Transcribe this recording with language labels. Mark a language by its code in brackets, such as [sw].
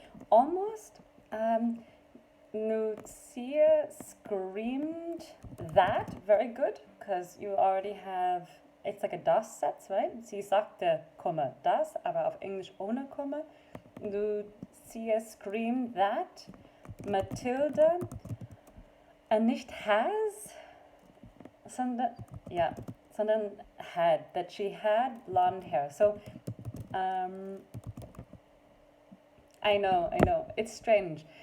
[en] Almost. Lucia screamed that. Very good, because you already have, it's like a das Satz, right? [de] Sie sagte, Komma, das, aber auf Englisch ohne Komma. [en] Lucia screamed that. Matilda, [de] nicht [en] has, [de] sondern [en] had, that she had blonde hair. So, I know, it's strange.